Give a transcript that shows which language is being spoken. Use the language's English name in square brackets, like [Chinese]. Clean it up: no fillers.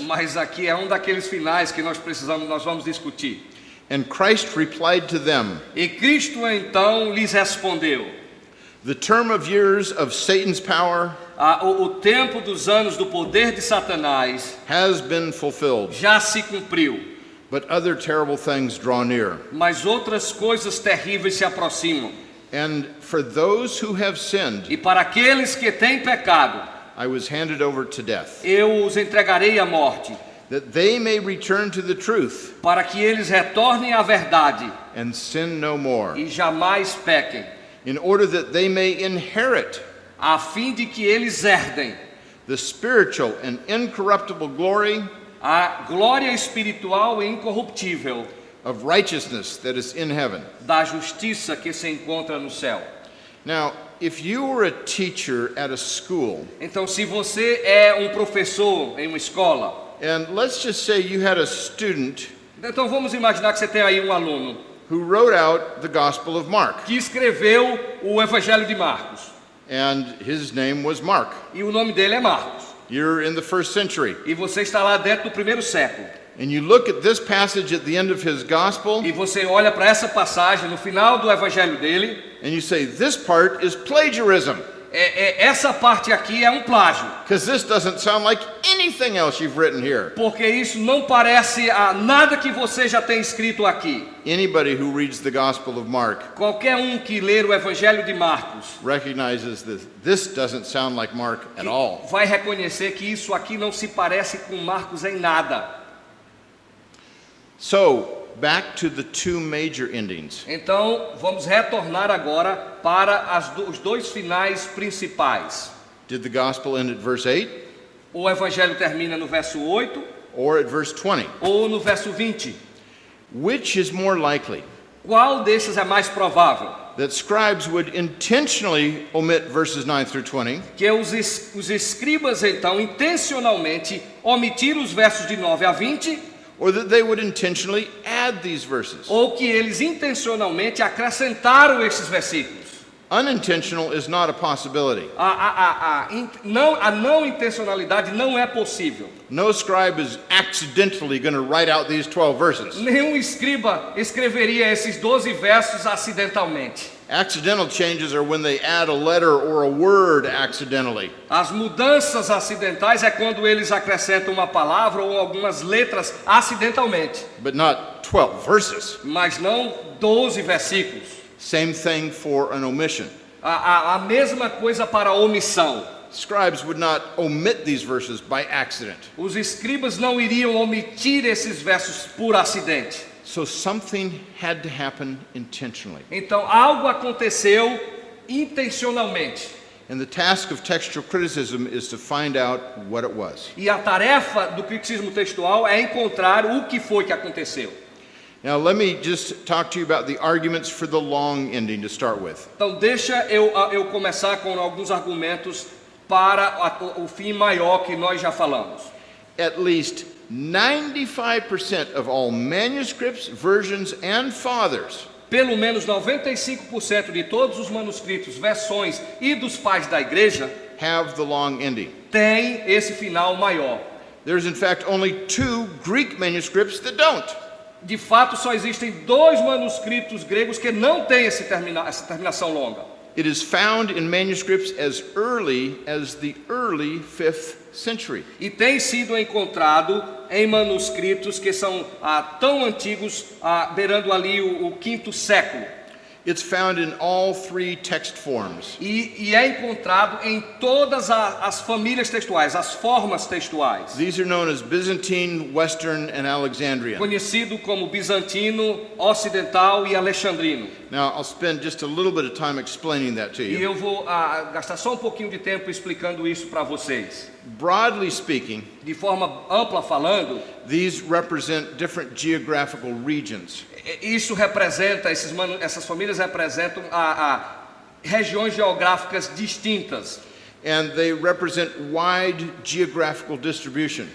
[Portuguese] Mas aqui é um daqueles finais que nós vamos discutir. [English] And Christ replied to them, [Portuguese] E Cristo então lhes respondeu: [English] The term of years of Satan's power [Portuguese] o tempo dos anos do poder de Satanás [English] has been fulfilled, [Portuguese] já se cumpriu, [English] but other terrible things draw near. [Portuguese] mas outras coisas terríveis se aproximam. [English] And for those who have sinned, [Portuguese] E para aqueles que têm pecado, [English] I was handed over to death, [Portuguese] eu os entregarei à morte, [English] that they may return to the truth [Portuguese] para que eles retornem à verdade [English] and sin no more, [Portuguese] e jamais pequem, [English] in order that they may inherit [Portuguese] a fim de que eles herdem [English] the spiritual and incorruptible glory [Portuguese] a glória espiritual e incorruptível [English] of righteousness that is in heaven. [Portuguese] da justiça que se encontra no céu. [English] Now, if you were a teacher at a school, [Portuguese] Então, se você é um professor em uma escola, [English] and let's just say you had a student [Portuguese] então vamos imaginar que você tem aí um aluno [English] who wrote out the Gospel of Mark, [Portuguese] que escreveu o Evangelho de Marcos, [English] and his name was Mark. [Portuguese] e o nome dele é Marcos, [English] You're in the 1st century, [Portuguese] e você está lá dentro do primeiro século, [English] and you look at this passage at the end of his Gospel, [Portuguese] e você olha para essa passagem no final do Evangelho dele, [English] and you say, this part is plagiarism. [Portuguese] essa parte aqui é um plágio, [English] because this doesn't sound like anything else you've written here. [Portuguese] porque isso não parece a nada que você já tem escrito aqui. [English] Anybody who reads the Gospel of Mark [Portuguese] Qualquer um que ler o Evangelho de Marcos [English] recognizes that this doesn't sound like Mark at all. [Portuguese] vai reconhecer que isso aqui não se parece com Marcos em nada. [English] So, back to the two major endings. [Portuguese] Então, vamos retornar agora para os dois finais principais. [English] Did the Gospel end at verse 8 [Portuguese] O Evangelho termina no verso 8 [English] or at verse 20? [Portuguese] ou no verso 20. [English] Which is more likely? [Portuguese] Qual desses é mais provável? [English] That scribes would intentionally omit verses 9 through 20, [Portuguese] Que os escribas, então, intencionalmente omitiram os versos de 9 a 20, [English] or that they would intentionally add these verses. [Portuguese] ou que eles intencionalmente acrescentaram esses versículos. [English] Unintentional is not a possibility. [Portuguese] A não intencionalidade não é possível. [English] No scribe is accidentally going to write out these 12 verses. [Portuguese] Nenhum escriba escreveria esses 12 versos acidentalmente. [English] Accidental changes are when they add a letter or a word accidentally. [Portuguese] As mudanças acidentais é quando eles acrescentam uma palavra ou algumas letras acidentalmente, [English] But not 12 verses. [Portuguese] mas não 12 versículos. [English] Same thing for an omission. [Portuguese] A mesma coisa para a omissão. [English] Scribes would not omit these verses by accident. [Portuguese] Os escribas não iriam omitir esses versos por acidente. [English] So something had to happen intentionally. [Portuguese] Então algo aconteceu intencionalmente. [English] And the task of textual criticism is to find out what it was. [Portuguese] E a tarefa do criticismo textual é encontrar o que foi que aconteceu. [English] Now let me just talk to you about the arguments for the long ending to start with. [Portuguese] Então deixa eu começar com alguns argumentos para o fim maior que nós já falamos. [English] At least 95% of all manuscripts, versions, and fathers [Portuguese] Pelo menos 95% de todos os manuscritos, versões e dos pais da igreja [English] have the long ending. [Portuguese] tem esse final maior. [English] There's in fact only 2 Greek manuscripts that don't. [Portuguese] De fato, só existem 2 manuscritos gregos que não têm essa terminação longa. [English] It is found in manuscripts as early as the early 5th century. [Portuguese] E tem sido encontrado em manuscritos que são tão antigos, beirando ali o 5º século. [English] It's found in all 3 text forms. [Portuguese] E é encontrado em todas as famílias textuais, as formas textuais. [English] These are known as Byzantine, Western, and Alexandrian. [Portuguese] Conhecido como bizantino, ocidental e alexandrino. [English] Now, I'll spend just a little bit of time explaining that to [Portuguese] E [English] you. [Portuguese] eu vou gastar só um pouquinho de tempo explicando isso para vocês. [English] Broadly speaking, [Portuguese] De forma ampla falando, [English] these represent different geographical regions. [Portuguese] isso representa, essas famílias representam regiões geográficas distintas. [English] And they represent wide geographical distribution.